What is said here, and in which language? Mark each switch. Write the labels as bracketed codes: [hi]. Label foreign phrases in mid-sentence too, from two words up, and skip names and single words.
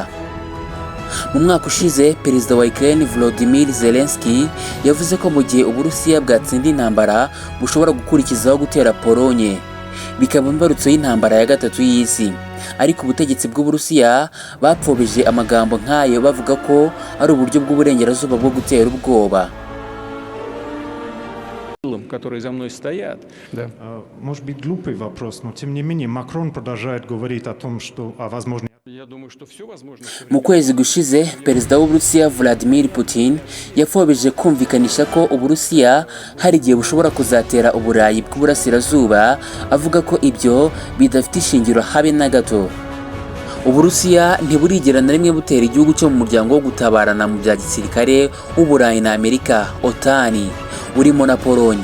[rw] Mu mwaka ushize perezida wa Ukraine Volodymyr Zelensky yavuze ko mu gihe Uburusiya bwatsinda intambara bushobora gukurikizaho gutera Polonye, bikaba imbarutso y'intambara ya gatatu y'isi. Ariko ubutegetsi bw'Uburusiya bapfobeje amagambo nk'ayo bavuga ko ari uburyo bw'uburengerazuba bwo gutera ubwoba. [ru] Которые за мной стоят. Да. Может быть, глупый вопрос, но тем не менее Макрон продолжает говорить о том, что возможно. Я думаю, что все возможно. [rw] Mu kwezi gushize perezida w'Uburusiya Vladimir Putin yafobeje kumvikanisha ko Uburusiya hari igihe bushobora kuzatera Uburayi bw'Uburasirazuba, avuga ko ibyo bidafite ishingiro habe na gato. Uburusiya ntiburigera na rimwe butera igihugu cyo mu muryango wo gutabarana mu bya gisirikare w'Uburayi na Amerika OTAN urimo na Polonye.